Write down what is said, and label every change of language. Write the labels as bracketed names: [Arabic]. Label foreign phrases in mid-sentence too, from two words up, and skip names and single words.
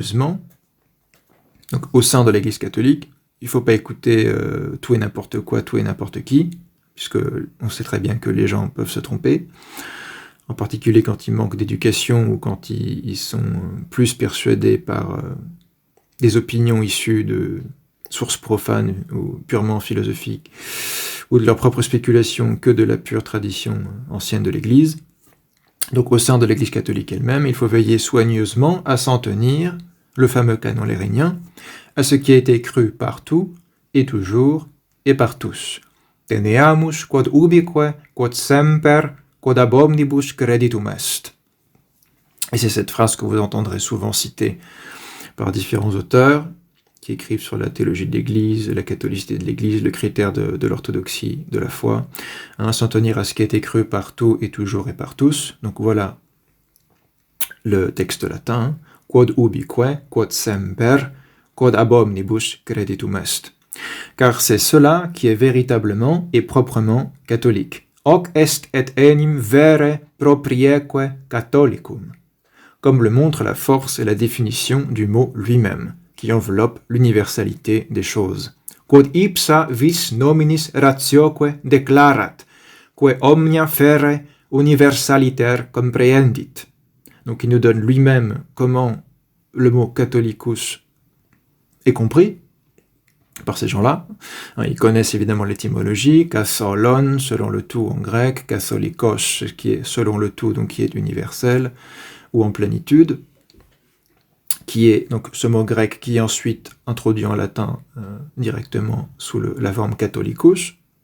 [French] » Donc au sein de l'Église catholique, il ne faut pas écouter tout et n'importe quoi, tout et n'importe qui, puisque on sait très bien que les gens peuvent se tromper, en particulier quand ils manquent d'éducation ou quand ils sont plus persuadés par des opinions issues de sources profanes ou purement philosophiques, ou de leur propre spéculation que de la pure tradition ancienne de l'Église. Donc au sein de l'Église catholique elle-même, il faut veiller soigneusement à s'en tenir, le fameux canon lérinien, à ce qui a été cru partout, et toujours, et par tous. [Latin] Teneamus quod ubique, quod semper, quod ab omnibus creditum est. [French] Et c'est cette phrase que vous entendrez souvent citée par différents auteurs, qui écrivent sur la théologie de l'Église, la catholicité de l'Église, le critère de l'orthodoxie de la foi, s'en tenir à ce qui a été cru partout et toujours et par tous. Donc voilà le texte latin, [Latin] quod ubique, quod semper, quod ab omnibus creditum est. [French] Car c'est cela qui est véritablement et proprement catholique. [Latin] Hoc est et enim vere proprieque catholicum, [French] comme le montre la force et la définition du mot lui-même, qui enveloppe l'universalité des choses. [Latin] Quod ipsa vis nominis ratioque declarat, que omnia fere universaliter comprehendit. [French] Donc il nous donne lui-même comment le mot catholicus est compris par ces gens-là. Ils connaissent évidemment l'étymologie, katholon, selon le tout en grec, katholikos, qui est selon le tout, donc qui est universel, ou en plénitude, qui est donc ce mot grec qui est ensuite introduit en latin directement sous la forme catholicus,